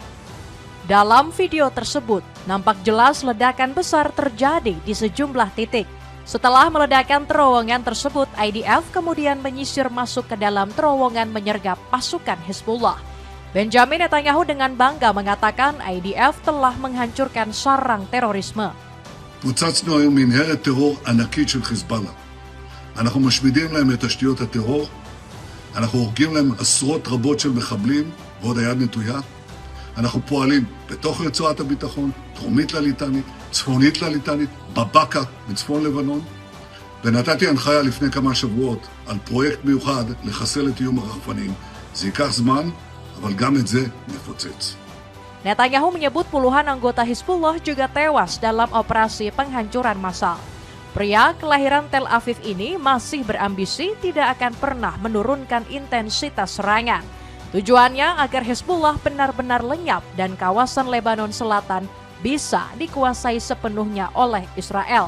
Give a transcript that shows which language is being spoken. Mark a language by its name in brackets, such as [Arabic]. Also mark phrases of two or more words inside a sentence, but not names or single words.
[Indonesian] Dalam video tersebut, nampak jelas ledakan besar terjadi di sejumlah titik. Setelah meledakkan terowongan tersebut, IDF kemudian menyisir masuk ke dalam terowongan menyergap pasukan Hizbullah. Benjamin Netanyahu dengan bangga mengatakan IDF telah menghancurkan sarang terorisme. [Hebrew] פוצצנו היום מנהרת טרור ענקית של חיזבאללה. אנחנו משמידים להם את תשתיות הטרור, אנחנו הורגים להם עשרות רבות של מחבלים, ועוד היד נטויה. אנחנו פועלים בתוך רצועת הביטחון, דרומית לליטנית, צפונית לליטנית, בבקה, בצפון לבנון. ונתתי הנחיה לפני כמה שבועות על פרויקט מיוחד לחסל את איום הרחפנים. זה ייקח זמן, אבל גם את זה נפוצץ. [Indonesian] Netanyahu menyebut puluhan anggota Hizbullah juga tewas dalam operasi penghancuran massal. Pria kelahiran Tel Aviv ini masih berambisi tidak akan pernah menurunkan intensitas serangan. Tujuannya agar Hizbullah benar-benar lenyap dan kawasan Lebanon Selatan bisa dikuasai sepenuhnya oleh Israel.